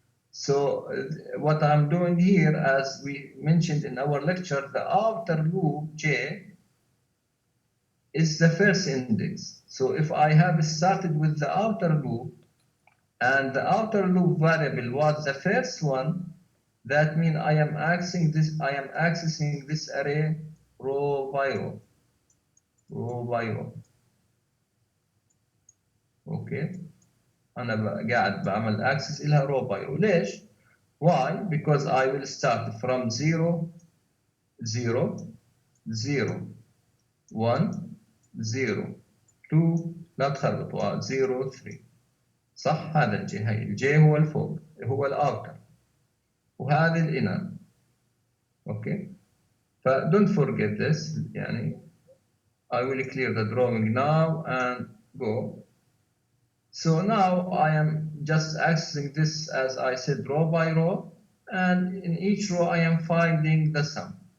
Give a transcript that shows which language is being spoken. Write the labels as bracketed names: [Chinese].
[English] So what I'm doing here, as we mentioned in our lecture, the outer loop J is the first index. So if I have started with the outer loop and the outer loop variable was the first one, that means I am accessing this array row by row. row by row. [Arabic] اوكي انا قاعد بعمل access لها [English] row by row. [Arabic] ليش؟ [English] why? Because I will start from 0 0 0 1 0 2 [Arabic] لا تخربطوا [English] 0 3 [Arabic] صح. هذا الجي، هي الجي هو الفوق هو الاوتر وهذه الانر. اوكي ف [English] don't forget this. يعني I will clear the drawing now and go. So now I am just accessing this, as I said, row by row, and in each row I am finding the sum.